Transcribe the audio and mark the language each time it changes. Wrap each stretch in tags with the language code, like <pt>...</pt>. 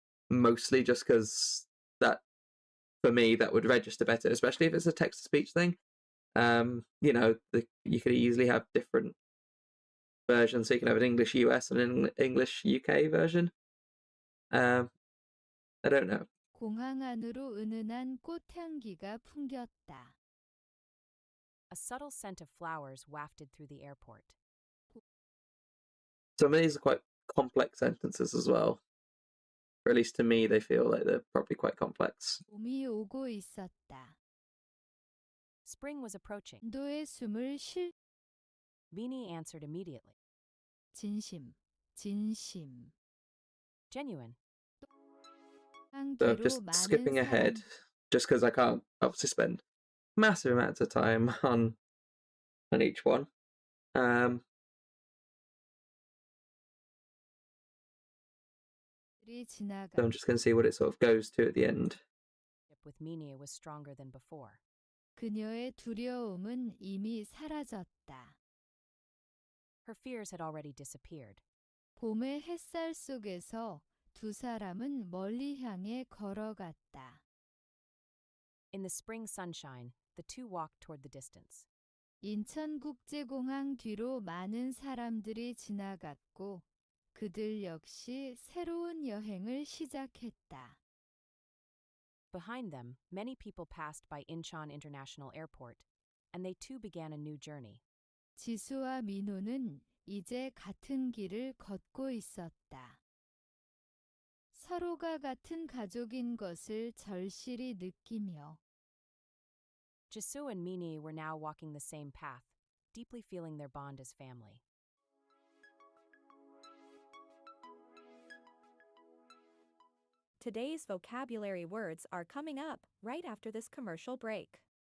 <en>Mostly just because that, for me, that would register better, especially if it's a text to speech thing. You know, you could easily have different versions, so you can have an English US and an English UK version. I don't know.</en> <ko>공항 안으로 은은한 꽃향기가 풍겼다.</ko> <en>A subtle scent of flowers wafted through the airport. Some of these are quite complex sentences as well. Or at least to me, they feel like they're probably quite complex.</en> <ko>봄이 오고 있었다.</ko> <en>Spring was approaching.</en> <ko>너의 숨을 쉴</ko> <en>Vini answered immediately.</en> <ko>진심, 진심.</ko> <en>Genuine. So just skipping ahead, just because I can't obviously spend massive amounts of time on each one. So I'm just going to see what it sort of goes to at the end. With Minie was stronger than before.</en> <ko>그녀의 두려움은 이미 사라졌다.</ko> <en>Her fears had already disappeared.</en> <ko>봄의 햇살 속에서 두 사람은 멀리 향해 걸어갔다.</ko> <en>In the spring sunshine, the two walked toward the distance.</en> <ko>인천국제공항 뒤로 많은 사람들이 지나갔고 그들 역시 새로운 여행을 시작했다. Behind them, many people passed by Incheon International Airport, and they too began a new journey. 지수와 민호는 이제 같은 길을 걷고 있었다. 서로가 같은 가족인 것을 절실히 느끼며</ko> <en>Jisoo and Minie were now walking the same path, deeply feeling their bond as family. Today's vocabulary words are coming up right after this commercial break.</en>